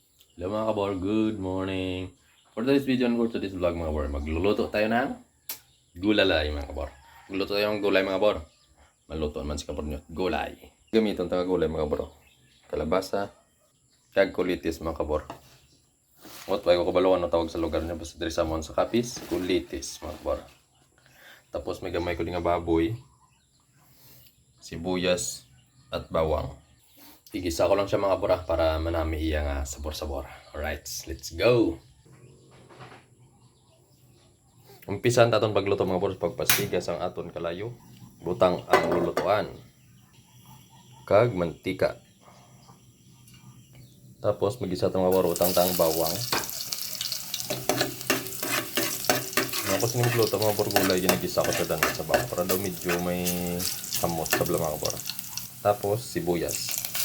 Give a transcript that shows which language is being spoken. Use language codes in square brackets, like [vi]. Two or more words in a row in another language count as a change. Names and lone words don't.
[en] Hello [tl] mga kabor, [en] good morning. For today's video and for today's vlog [tl] mga kabor, magluluto tayo ng gulalay mga kabor. Magluluto tayo ng gulay mga kabor. Maluto naman si kabor nyo, gulay. [hil] Gamiton tayo gulay mga kabor. Kalabasa, kag kulitis mga kabor. What ba ko kabalo tawag sa lugar niya basta diri sa mon sa Kapis, kulitis mga kabor. Tapos may gamay ko din nga baboy, sibuyas at bawang. Igisa ko lang siya mga kabor para manami iya nga sabor-sabor. [en] Alright, let's go! [hil] Umpisan taton pagluto mga boss pagpasigas ang aton kalayo. Butang ang lulutuan. Kag mantika. Tapos magisa tong mga boss utang tang bawang. Tapos ning luto mga boss gulay ginagisa ko sa danan sa bawang para daw medyo may samot sa mga boss. Tapos sibuyas.